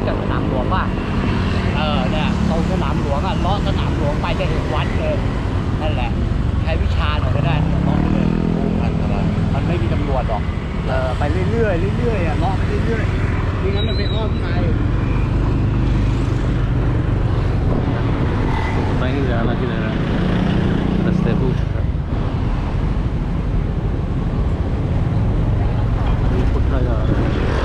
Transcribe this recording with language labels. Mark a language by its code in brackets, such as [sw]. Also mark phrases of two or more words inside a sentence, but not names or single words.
[th] จักสนามหลวงป่ะเนี่ยตรงสนามหลวงอ่ะเลาะสนามหลวงไปจะเห็นวัดเลยนั่นแหละใช้วิชาหน่อยก็ได้เนี่ยเลาะไปเลยมันไม่มีตำรวจหรอกไปเรื่อยๆเรื่อยๆอ่ะเลาะไปเรื่อยๆไม่งั้นมันไปอ้อมไกล [hi] नहीं जाना किधर है रस्ते पूछ पुट्ठा जा रहा है